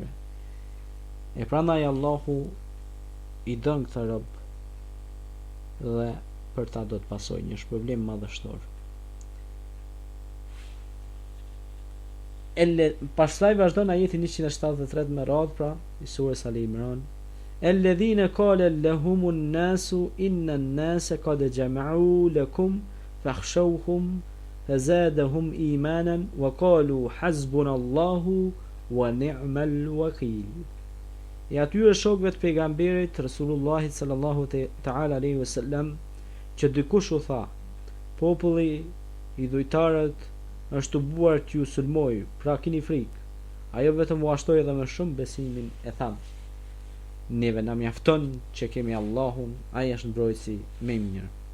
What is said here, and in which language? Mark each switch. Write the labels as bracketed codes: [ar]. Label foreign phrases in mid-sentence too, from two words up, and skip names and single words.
[sq] E prandaj Allahu i dën këtë rob dhe për ta do të pasojë një shpërblim madhështor. Pastaj vazhdon ajeti 173 me radhë pra i surës Ali Imran. [ar] الذين قال لهم الناس إن الناس قد جمعوا لكم فاخشوهم فزادهم إيمانا وقالوا حسبنا الله ونعم الوكيل. [sq] E atyre shokëve të pejgamberit Resulullahit [ar] صلى الله تعالى عليه وسلم [sq] që dikush u tha: populli i dhujtarët është të buar t'ju sulmoj, pra kini frikë. Ajo vetëm u ashtoi edhe më shumë besimin e tham: neve na mjafton që kemi Allahun, ai është mbrojtësi më i mirë.